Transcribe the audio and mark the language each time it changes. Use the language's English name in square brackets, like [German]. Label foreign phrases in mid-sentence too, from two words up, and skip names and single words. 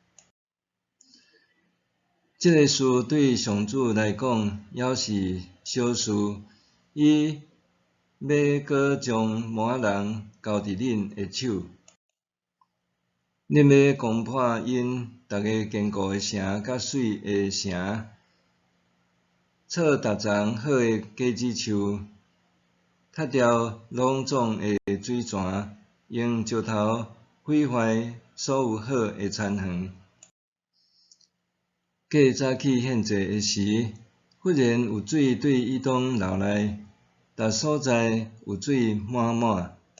[Min Nan Chinese] 即个事对上主来讲，犹是小事。伊要搁将摩押人交伫恁的手。恁要攻破因逐个坚固的城甲水的城，造逐丛好的果子树，拆掉拢总的水泉，用石头毁坏所有好的田园。过早起献祭的时，忽然有水对以东流来，逐所在有水满满。